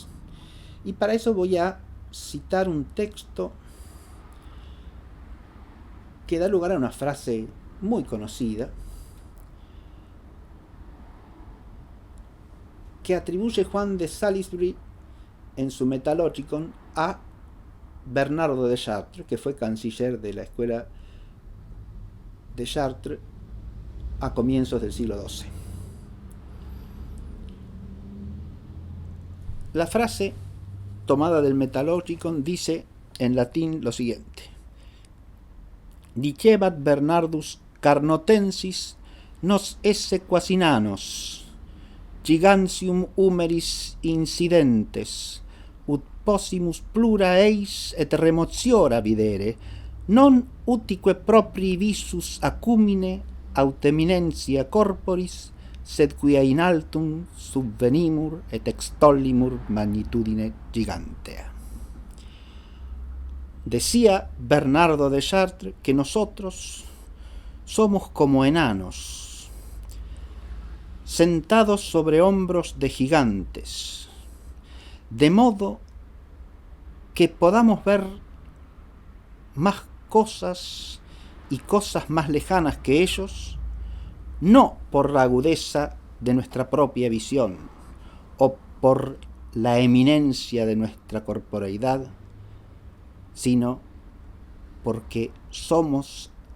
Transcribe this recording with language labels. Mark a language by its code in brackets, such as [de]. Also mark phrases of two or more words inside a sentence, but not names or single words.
[es] Y para eso voy a citar un texto que da lugar a una frase muy conocida que atribuye Juan de Salisbury en su Metalogicon a Bernardo de Chartres, que fue canciller de la escuela de Chartres a comienzos del siglo XII. La frase tomada del Metalogicon dice en latín lo siguiente: [la] Dicebat Bernardus Carnotensis nos esse quasi nanos, gigantium humeris incidentes, ut possimus plura eis et remotiora videre, non utique proprii visus acumine aut eminentia corporis, sed quia in altum subvenimur et extollimur magnitudine gigantea. [es] Decía Bernardo de Chartres que nosotros somos como enanos, sentados sobre hombros de gigantes, de modo que podamos ver más cosas y cosas más lejanas que ellos, no por la agudeza de nuestra propia visión o por la eminencia de nuestra corporeidad, sino porque somos